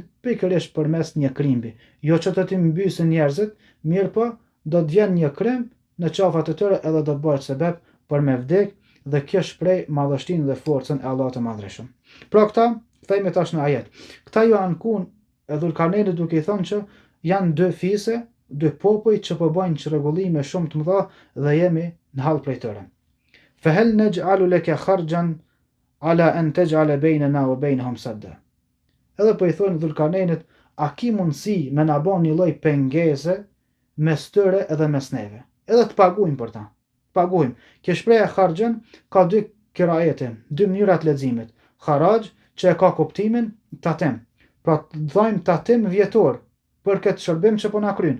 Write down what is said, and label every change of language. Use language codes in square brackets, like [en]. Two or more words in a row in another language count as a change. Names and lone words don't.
[sq] Pikërisht përmes një krimbi. Jo që të ti mbysin njerëzit, mirë po do të vjen një krim në qafat e tyre edhe do të bëhet sebeb për me vdek, dhe kjo shpreh madhështinë dhe forcën e Allahut të Madhreshëm. Pra këta, kthehemi tash në ajet. Këta ju ankun e Dhulkarneinit duke i thënë që janë dy fise, dy popull që po bëjnë çrregullime shumë të mëdha dhe jemi në hall prej tyre. [ar] فهل نجعل لك خرجا على أن تجعل بيننا وبينهم سدا. [sq] Edhe po i thonë Dhulkarneinit, a ki mundësi me na bën një lloj pengese mes tyre edhe mes neve. Edhe të paguajmë për ta. Paguajmë. Kjo shprehje kharjan ka dy qiraete, dy mënyra të leximit. Kharaj që e ka kuptimin tatim. Pra të dhajmë tatim vjetor për këtë shërbim që po na kryen.